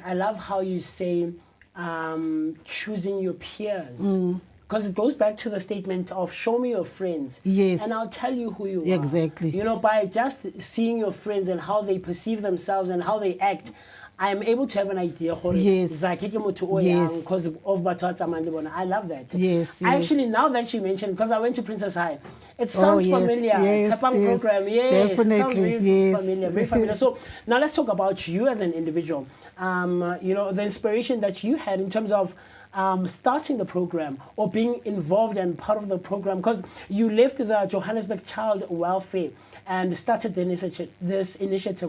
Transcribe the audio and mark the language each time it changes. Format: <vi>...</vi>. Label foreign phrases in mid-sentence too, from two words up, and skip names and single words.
<en>I love how you say choosing your peers. Because it goes back to the statement of show me your friends. Yes. And I'll tell you who you are. Exactly. By just seeing your friends and how they perceive themselves and how they act, I am able to have an idea. Yes. Yes. Yes. Because of</en> <tn>batho a tsamayang le bona.</tn> <en>I love that. Yes, yes. Actually, now that you mentioned, because I went to Princess High, it sounds yes, familiar. yes, Tshepang yes. program, yes. It sounds Definitely, very yes. familiar, very familiar. So now let's talk about you as an individual. You know, the inspiration that you had in terms of starting the program or being involved and part of the program, because you left the Johannesburg Child Welfare and started this initiative.</en>